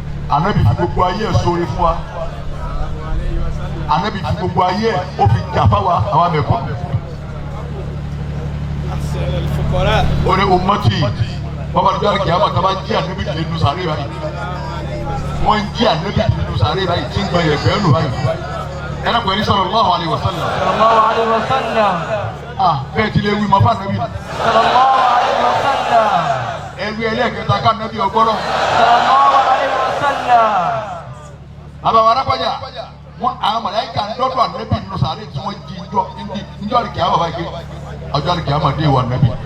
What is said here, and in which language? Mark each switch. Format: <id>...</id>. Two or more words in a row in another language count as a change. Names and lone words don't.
<yo>Ànábì fi gbogbo ayé ẹ̀ ṣoore fún wa. Ànábì fi gbogbo ayé ẹ̀, ó fi jà fáwa, àwa mẹ̀kúnnù. Ó ní ummati, bàbá àdúgbò àrùn kìámà tá a bá jí Ànábì dìde nínú sàárè báyìí. Wọ́n ń jí Ànábì dìde nínú sàárè báyìí, tí ń gbọ́ yẹ̀pẹ̀ nù báyìí. Ẹ náà pẹ̀lú</yo> <ar>صلى الله عليه وسلم. صلى الله عليه وسلم.</ar> <yo>Ah, bẹ́ẹ̀ ti lè wí mọ́ fún Ànábì.</yo> <ar>صلى الله عليه وسلم.</ar> <yo>Ẹ wí ẹlẹ́ẹ̀kẹta ká Ànábì ọgbọ́rọ̀.</yo> <ar>صلى الله عليه وسلم.</ar> <yo>Bàbá wa Arápájà, wọ́n àwọn màláíkà ń dọ́dọ̀ Ànábì nínú sàárè tí wọ́n jí ijọ́, ijọ́, ijọ́ àlùkìyámà báyìí pé ọjọ́ àlùkìyámà dé ìwà Ànábì.</yo>